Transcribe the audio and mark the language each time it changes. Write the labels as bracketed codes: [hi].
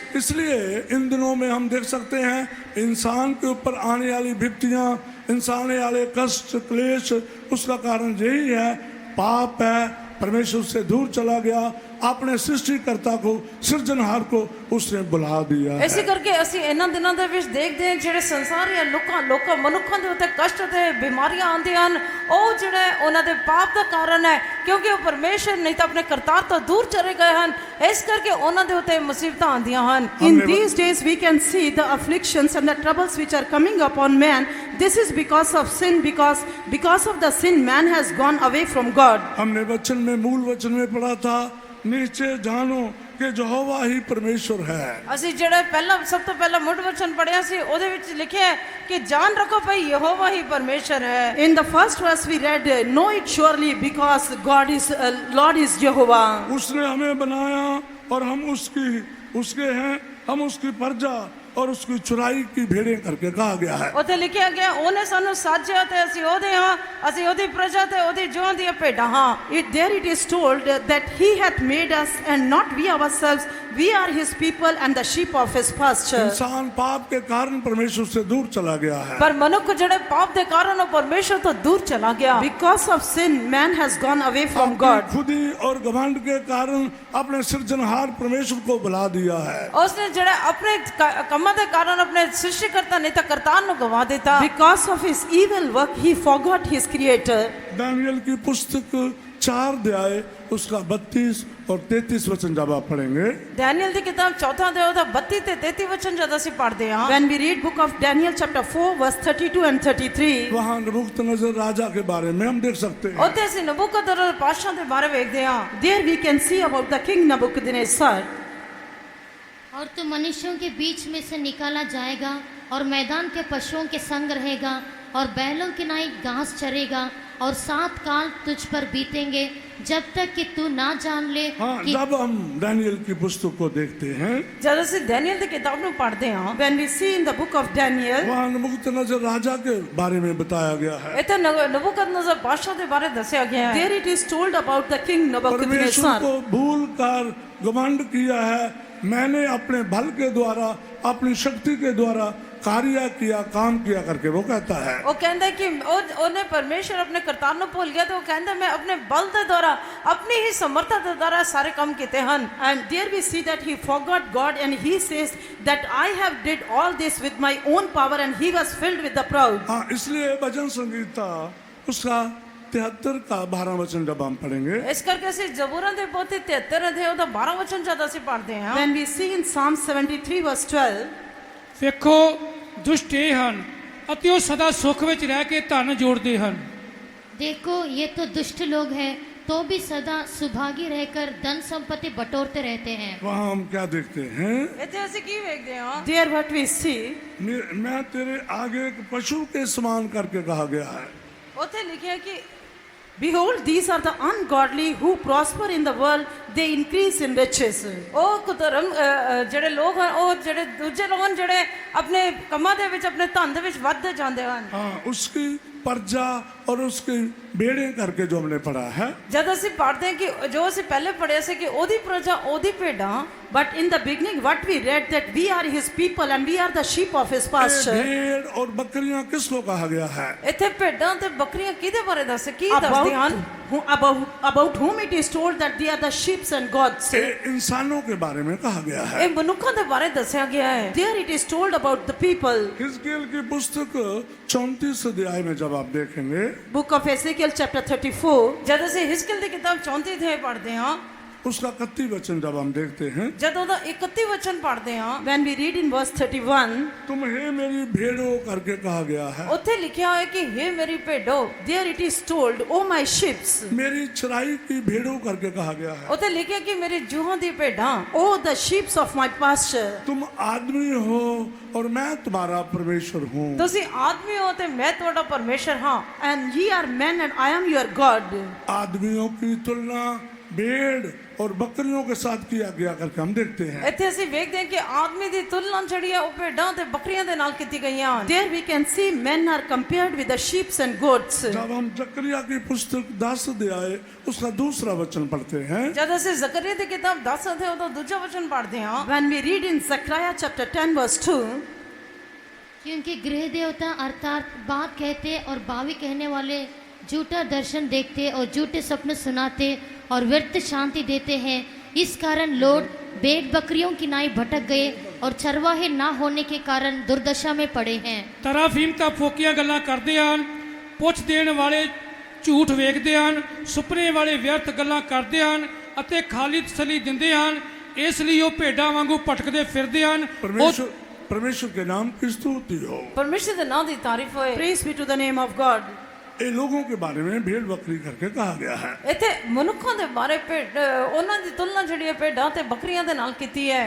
[hi] इसलिए इन दिनों में हम देख सकते हैं इंसान के ऊपर आने वाली विपत्तियां, इंसान वाले कष्ट क्लेश, उसका कारण यही है, पाप है, परमेश्वर से दूर चला गया, अपने सृष्टिकर्ता को सिरजनहार को उसने बुला दिया है। [pa] ਇਸੇ ਕਰਕੇ ਅਸੀਂ ਇਹਨਾਂ ਦਿਨਾਂ ਦੇ ਵਿੱਚ ਦੇਖਦੇ ਹਾਂ ਜਿਹੜੇ ਸੰਸਾਰ ਜਾਂ ਲੋਕਾਂ ਮਨੁੱਖਾਂ ਦੇ ਉੱਤੇ ਕਸ਼ਟ ਤੇ ਬਿਮਾਰੀਆਂ ਆਉਂਦੀਆਂ ਹਨ, ਉਹ ਜਿਹੜੇ ਉਹਨਾਂ ਦੇ ਪਾਪ ਦਾ ਕਾਰਨ ਹੈ, ਕਿਉਂਕਿ ਉਹ ਪਰਮੇਸ਼ਰ ਨਹੀਂ ਤਾਂ ਆਪਣੇ ਕਰਤਾਰ ਤੋਂ ਦੂਰ ਚਲੇ ਗਏ ਹਨ। ਇਸ ਕਰਕੇ ਉਹਨਾਂ ਦੇ ਉੱਤੇ ਮੁਸੀਬਤਾਂ ਆਉਂਦੀਆਂ ਹਨ। [en] In these days we can see the afflictions and the troubles which are coming upon man. This is because of sin, because of the sin man has gone away from God. [hi] हमने वचन में मूल वचन में पढ़ा था, नीचे जानो कि यहोवा ही परमेश्वर है। [pa] ਅਸੀਂ ਜਿਹੜਾ ਸਭ ਤੋਂ ਪਹਿਲਾਂ ਮੁੱਢ ਵਚਨ ਪੜਿਆ ਸੀ ਉਹਦੇ ਵਿੱਚ ਲਿਖਿਆ ਹੈ ਕਿ ਜਾਣ ਰੱਖੋ ਭਈ ਯਹੋਵਾ ਹੀ ਪਰਮੇਸ਼ਰ ਹੈ। [en] In the first verse we read, know it surely because Lord is Jehovah. [hi] उसने हमें बनाया और हम उसके हैं, हम उसकी प्रजा और उसकी चुराई की भेड़ें करके कहा गया है। [pa] ਉੱਥੇ ਲਿਖਿਆ ਗਿਆ ਉਹਨੇ ਸਾਨੂੰ ਸਾਜਿਆ ਤੇ ਅਸੀਂ ਉਹਦੇ ਹਾਂ, ਅਸੀਂ ਉਹਦੀ ਪ੍ਰਜਾ ਤੇ ਉਹਦੀ ਜੋਂ ਦੀਆਂ ਭੇਡਾਂ ਹਾਂ। [en] There it is told that he hath made us and not we ourselves. We are his people and the sheep of his pasture. [hi] इंसान पाप के कारण परमेश्वर से दूर चला गया है। [pa] ਪਰ ਮਨੁੱਖ ਜਿਹੜੇ ਪਾਪ ਦੇ ਕਾਰਨ ਉਹ ਪਰਮੇਸ਼ਰ ਤੋਂ ਦੂਰ ਚਲਾ ਗਿਆ। [en] Because of sin, man has gone away from God. [hi] अपनी खुदी और घमंड के कारण अपने सृजनहार परमेश्वर को बुला दिया है। [pa] ਉਸਨੇ ਜਿਹੜੇ ਆਪਣੇ ਕੰਮਾਂ ਦੇ ਕਾਰਨ ਆਪਣੇ ਸ੍ਰਿਸ਼ਟੀਕਰਤਾ ਨਹੀਂ ਤਾਂ ਕਰਤਾਰ ਨੂੰ ਗਵਾ ਦਿੱਤਾ। [en] Because of his evil work, he forgot his creator. [hi] Daniel की पुस्तक 4 अध्याय उसका 32 और 33 वचन जब आप पढ़ेंगे, [pa] ਡੈਨੀਅਲ ਦੀ ਕਿਤਾਬ 4 ਅਧਿਆਇ ਉਹਦਾ 32 ਤੇ 33 ਵਚਨ ਜਦ ਅਸੀਂ ਪੜ੍ਹਦੇ ਹਾਂ, [en] When we read book of Daniel chapter 4 verse 32 and 33, [hi] वहाँ नबूकदनेस्सर राजा के बारे में हम देख सकते हैं। [pa] ਉੱਥੇ ਅਸੀਂ ਨਬੂਕਦਨੇਸਰ ਪਾਤਸ਼ਾਹ ਦੇ ਬਾਰੇ ਵੇਖਦੇ ਹਾਂ। [en] there we can see about the king Nebuchadnezzar. [hi] और तू मनुष्यों के बीच में से निकाला जाएगा और मैदान के पशुओं के संग रहेगा, और बैलों की नाई घास चरेगा और 7 काल तुझ पर बीतेंगे जब तक कि तू ना जान ले हाँ, कि जब हम दानियल की पुस्तक को देखते हैं, [pa] जद ਅਸੀਂ ਦੈਨੀਅਲ ਦੀ ਕਿਤਾਬ ਨੂੰ ਪੜ੍ਹਦੇ ਹਾਂ, [en] When we see in the book of Daniel, [hi] वहाँ नबूकदनेस्सर राजा के बारे में बताया गया है। [pa] ਇੱਥੇ ਨਬੂਕਦਨਜ਼ਰ ਬਾਦਸ਼ਾਹ ਦੇ ਬਾਰੇ ਦੱਸਿਆ ਗਿਆ ਹੈ। [en] there it is told about the king [hi] परमेश्वर [en] Nebuchadnezzar. [hi] को भूल कर घमंड किया है, मैंने अपने बल के द्वारा, अपनी शक्ति के द्वारा कार्य किया, काम किया करके वो कहता है। [pa] ਉਹ ਕਹਿੰਦਾ ਕਿ ਉਹਨੇ ਪਰਮੇਸ਼ਰ ਆਪਣੇ ਕਰਤਾਰ ਨੂੰ ਭੁੱਲ ਗਿਆ ਤੇ ਉਹ ਕਹਿੰਦਾ ਮੈਂ ਆਪਣੇ ਬਲ ਦੇ ਦੁਆਰਾ ਆਪਣੀ ਹੀ ਸਮਰੱਥਾ ਦੇ ਦੁਆਰਾ ਸਾਰੇ ਕੰਮ ਕੀਤੇ ਹਨ। [en] And there we see that he forgot God and he says that I have did all this with my own power, and he was filled with the proud. [hi] हाँ, इसलिए भजन संगीता उसका 73 का 12 वचन जब हम पढ़ेंगे, [pa] ਇਸ ਕਰਕੇ ਅਸੀਂ ਜ਼ਬੂਰਾਂ ਦੇ ਪੋਥੀ 73 ਅਧਿਆਇ ਉਹਦਾ 12 ਵਚਨ ਜਦ ਅਸੀਂ ਪੜ੍ਹਦੇ ਹਾਂ, [en] When we see in Psalm 73 verse 12, [pa] ਵੇਖੋ ਦੁਸ਼ਟ ਇਹ ਹਨ ਅਤੇ ਉਹ ਸਦਾ ਸੁੱਖ ਵਿੱਚ ਰਹਿ ਕੇ ਧਨ ਜੋੜਦੇ ਹਨ। [hi] देखो ये तो दुष्ट लोग हैं तो भी सदा सुभागी रहकर धन संपत्ति बटोरते रहते हैं। वहाँ हम क्या देखते हैं? [pa] ਇੱਥੇ ਅਸੀਂ ਕੀ ਵੇਖਦੇ ਹਾਂ? [en] there what we see, [hi] मैं तेरे आगे एक पशु के समान करके कहा गया है। [pa] ਉੱਥੇ ਲਿਖਿਆ ਕਿ [en] behold, these are the ungodly who prosper in the world, they increase in riches. [pa] ਉਹ ਕੁਧਰਮ ਜਿਹੜੇ ਲੋਕ ਹਨ, ਉਹ ਜਿਹੜੇ ਦੂਜੇ ਲੋਕ ਹਨ ਜਿਹੜੇ ਆਪਣੇ ਕੰਮਾਂ ਦੇ ਵਿੱਚ ਆਪਣੇ ਧਨ ਦੇ ਵਿੱਚ ਵੱਧਦੇ ਜਾਂਦੇ ਹਨ। [hi] हाँ, उसकी प्रजा और उसके बेड़े करके जो हमने पढ़ा है, [pa] ਜਦ ਅਸੀਂ ਪੜ੍ਹਦੇ ਹਾਂ ਕਿ ਜੋ ਅਸੀਂ ਪਹਿਲੇ ਪੜ੍ਹਿਆ ਸੀ ਕਿ ਉਹਦੀ ਪ੍ਰਜਾ ਉਹਦੀ ਭੇਡਾਂ, [en] But in the beginning what we read that we are his people and we are the sheep of his pasture. [hi] भेड़ और बकरियां किसको कहा गया है? [pa] ਇੱਥੇ ਭੇਡਾਂ ਤੇ ਬੱਕਰੀਆਂ ਕਿਹਦੇ ਬਾਰੇ ਦੱਸੇ ਕੀ ਦੱਸਦੇ ਹਨ? [en] About whom it is told that they are the sheep and goats. [hi] ये इंसानों के बारे में कहा गया है। [pa] ਇਹ ਮਨੁੱਖਾਂ ਦੇ ਬਾਰੇ ਦੱਸਿਆ ਗਿਆ ਹੈ। [en] There it is told about the people. [hi] हिजकिय्याह की पुस्तक 34 अध्याय में जब आप देखेंगे, [en] Book of Ezekiel chapter 34. [pa] ਜਦ ਅਸੀਂ ਹਿਸਕੀਲ ਦੀ ਕਿਤਾਬ 34 ਅਧਿਆਇ ਪੜ੍ਹਦੇ ਹਾਂ, [hi] उसका 31 वचन जब हम देखते हैं, [pa] ਜਦ ਉਹਦਾ 31 ਵਚਨ ਪੜ੍ਹਦੇ ਹਾਂ, [en] When we read in verse 31, [hi] तुम्हें मेरी भेड़ों करके कहा गया है। [pa] ਉੱਥੇ ਲਿਖਿਆ ਹੋਇਆ ਕਿ हे ਮੇਰੀ ਭੇਡੋ, [en] there it is told, O my sheep, [hi] मेरी चराई की भेड़ों करके कहा गया है। [pa] ਉੱਥੇ ਲਿਖਿਆ ਕਿ ਮੇਰੀ ਜੂਹਾਂ ਦੀ ਭੇਡਾਂ, [en] O the sheep of my pasture. [hi] तुम आदमी हो और मैं तुम्हारा परमेश्वर हूँ। [pa] ਤੁਸੀਂ ਆਦਮੀ ਹੋ ਤੇ ਮੈਂ ਤੁਹਾਡਾ ਪਰਮੇਸ਼ਰ ਹਾਂ। [en] And ye are men and I am your God. [hi] आदमियों की तुलना भेड़ और बकरियों के साथ किया गया करके हम देखते हैं। [pa] ਇੱਥੇ ਅਸੀਂ ਵੇਖਦੇ ਹਾਂ ਕਿ ਆਦਮੀ ਦੀ ਤੁਲਨਾ ਜਿਹੜੀ ਹੈ ਉਹ ਭੇਡਾਂ ਤੇ ਬੱਕਰੀਆਂ ਦੇ ਨਾਲ ਕੀਤੀ ਗਈਆਂ ਹਨ। [en] There we can see men are compared with the sheep and goats. [hi] जब हम जकरिया की पुस्तक 10 अध्याय उसका दूसरा वचन पढ़ते हैं, [pa] ਜਦ ਅਸੀਂ ਜ਼ਕਰੀਆ ਦੀ ਕਿਤਾਬ 10 ਅਧਿਆਇ ਉਹਦਾ ਦੂਜਾ ਵਚਨ ਪੜ੍ਹਦੇ ਹਾਂ, [en] When we read in Zechariah chapter 10 verse 2, [hi] क्योंकि गृह देवता अर्थात बात कहते और बावी कहने वाले झूठा दर्शन देखते और झूठे सपने सुनाते और व्यर्थ शांति देते हैं, इस कारण लोग भेड़ बकरियों की नाई भटक गए और चरवाहे ना होने के कारण दुर्दशा में पड़े हैं। [pa] ਤਰਾਫੀਮ ਤਾਂ ਫੋਕੀਆਂ ਗੱਲਾਂ ਕਰਦੇ ਹਨ, ਪੁੱਛ ਦੇਣ ਵਾਲੇ ਝੂਠ ਵੇਖਦੇ ਹਨ, ਸੁਪਨੇ ਵਾਲੇ ਵਿਅਰਥ ਗੱਲਾਂ ਕਰਦੇ ਹਨ ਅਤੇ ਖਾਲੀ ਤਸੱਲੀ ਦਿੰਦੇ ਹਨ। ਇਸ ਲਈ ਉਹ ਭੇਡਾਂ ਵਾਂਗੂ ਭਟਕਦੇ ਫਿਰਦੇ ਹਨ। ਉਹ [hi] परमेश्वर के नाम की स्तुति हो। [pa] ਪਰਮੇਸ਼ਰ ਦੇ ਨਾਮ ਦੀ ਤਾਰੀਫ ਹੋਏ। [en] praise be to the name of God. [hi] ये लोगों के बारे में भेड़ बकरी करके कहा गया है। [pa] ਇੱਥੇ ਮਨੁੱਖਾਂ ਦੇ ਬਾਰੇ ਉਹਨਾਂ ਦੀ ਤੁਲਨਾ ਜਿਹੜੀ ਹੈ ਭੇਡਾਂ ਤੇ ਬੱਕਰੀਆਂ ਦੇ ਨਾਲ ਕੀਤੀ ਹੈ।